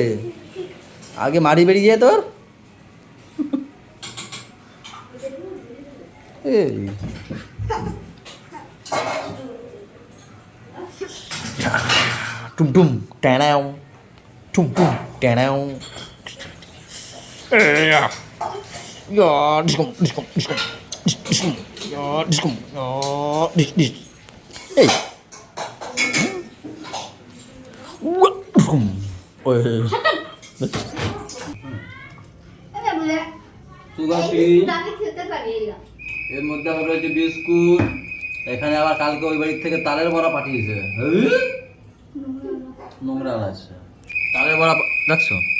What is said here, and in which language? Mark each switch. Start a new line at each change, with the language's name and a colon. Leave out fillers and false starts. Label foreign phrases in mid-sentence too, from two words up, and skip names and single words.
Bangla: আগে মারি বেরিয়ে যায় তোর। এই টুম টুম ট্যানাও, টুম টুম ট্যানাও। Ya, diskum, diskum, diskum, diskum, ya, diskum, ya, dis.
English: Hey, what, diskum.
Bangla: Oh, এর মধ্যে আবার রয়েছে বিস্কুট। এখানে আবার কালকে ওই বাড়ির থেকে তালের বড়া পাঠিয়েছে। নোংরা আছে তালের বড়া, দেখছো?